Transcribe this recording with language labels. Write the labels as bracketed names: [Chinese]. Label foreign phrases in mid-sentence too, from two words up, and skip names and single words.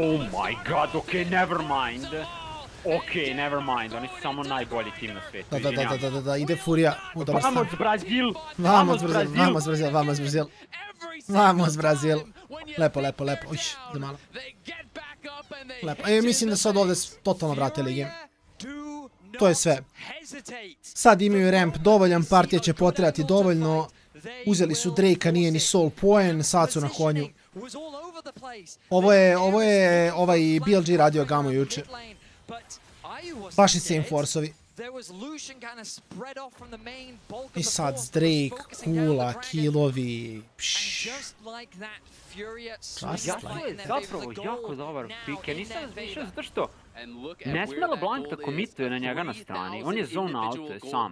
[English] Oh is my gone. god, okay, never mind. Okay, never mind, [Bosnian] oni su samo najbolji tim na svijetu, izvinjavam. Da, ide Furia. [Portuguese] Vamos Brazil! Vamos Brazil, vamos Brazil, vamos Brazil. Vamos Brazil. [Bosnian] Lepo, lepo, lepo. Uš, da malo. Lepo. Mislim da sad ovdje totalno vratili game. To je sve. Sad imaju ramp dovoljan, partija će potrebati dovoljno. Uzeli su Drake-a, nije ni [English] soul point, [Bosnian] sad su na konju. Ovo je ovaj BLG radio Gamu juče. Baš [English] insane force-ovi. [Bosnian] I sad Drake, kula, killovi. Yasuo je zapravo jako dobar pick, ja nisam razmišljao zato što ne sme LeBlanc da komituje na njega na strani, on je [English] zone out [Bosnian] sam.